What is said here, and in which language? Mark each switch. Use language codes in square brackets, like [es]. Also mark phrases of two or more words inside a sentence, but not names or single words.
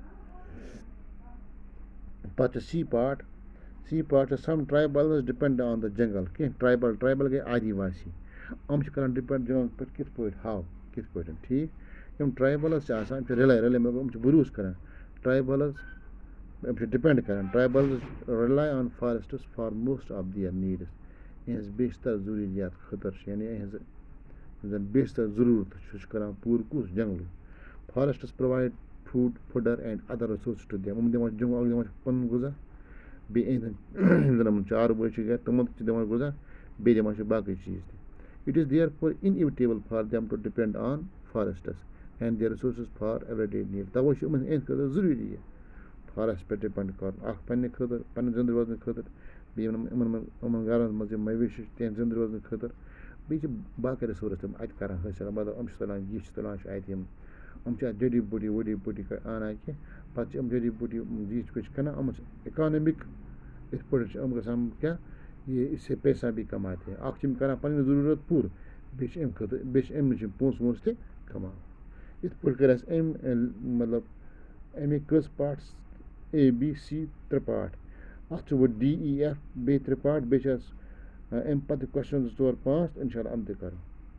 [ks] پَتہٕ چھِ C پارٹ چھِ [en] some tribals depend on the jungle. [ks] کینٛہہ ٹرٛایبَل گٔے آدِواسی یِم چھِ کران ڈِپٮ۪نٛڈ جنگل پٮ۪ٹھ کِتھ پٲٹھۍ کِتھ پٲٹھۍ. ٹھیٖک یِم ٹرٛایبَلٕز چھِ آسان یِم چھِ رِلے مطلب یِم چھِ بروسہٕ کران ٹرٛایبَلٕز یِم چھِ ڈِپٮ۪نٛڈ کران [en] tribals rely on forests for most of their needs. [ks] یِہٕنٛز بیشتر ضروٗریات خٲطرٕ چھِ یعنی یِہٕنٛزٕ یِم زَن بیشتر ضروٗرت چھِ سُہ چھُ کران پوٗرٕ کُس جنگلٕے. [en] forests provide food fodder and other resources to them. [ks] یِم دِوان دِوان چھِ پَنُن غذا بیٚیہِ یِم زَن یِمن چاروٲے چھِ گرِ تِمن تہِ چھِ دِوان غذا بیٚیہِ دِوان چھِ باقٕے چیٖز تہِ. [en] It is therefore inevitable for them to depend on forests and their resources for everyday need. [ks] تَوَے چھُ یِمن اَمہِ خٲطرٕ ضروٗری یہِ فارٮ۪سٹ پٮ۪ٹھ ڈِپٮ۪نٛڈ کَرُن اکھ پَنٕنہِ خٲطرٕ پَنٕنہِ زِنٛدٕ روزنہٕ خٲطرٕ بیٚیہِ یِمن گرن منٛز یِم مویشی چھِ تِہنٛدِ زِنٛدٕ روزنہٕ خٲطرٕ بیٚیہِ چھِ باقٕے رِسورٕس تِم اَتہِ کران حٲصِل مطلب یِم چھِ تُلان یہِ چھِ تُلان چھِ اَتہِ یِم چھِ اَتہِ جڈی بوٗٹی وڈی بوٗٹی اَنان کیٚنٛہہ پَتہٕ چھِ یِم جڈی بوٗٹی یہِ چھِ کٕنان یِمن چھِ اِکانمِک یِتھ پٲٹھۍ چھِ یِم گژھان کیٛاہ یہِ [ur] اِسے پیسہ بھی کماتے ہیں [ks] اکھ چھِ یِم کران پَنٕنۍ ضروٗرت پوٗرٕ بیٚیہِ چھِ اَمہِ خٲطرٕ بیٚیہِ چھِ اَمہِ نِش یِم پونٛسہٕ وونٛسہٕ تہِ کماوان یِتھ پٲٹھۍ کٔر اَسہِ أمۍ مطلب اَمِکۍ کٔژ پارٹٕس ABC 3 پارٹ اَتھ چھُ وۄنۍ DEF بیٚیہِ 3 پارٹ بیٚیہِ چھِ اَسہِ اَمہِ پَتہٕ کوسچن 2 4 5 [ar] اِنشاء اللہ [ks] یِم تہِ کَرو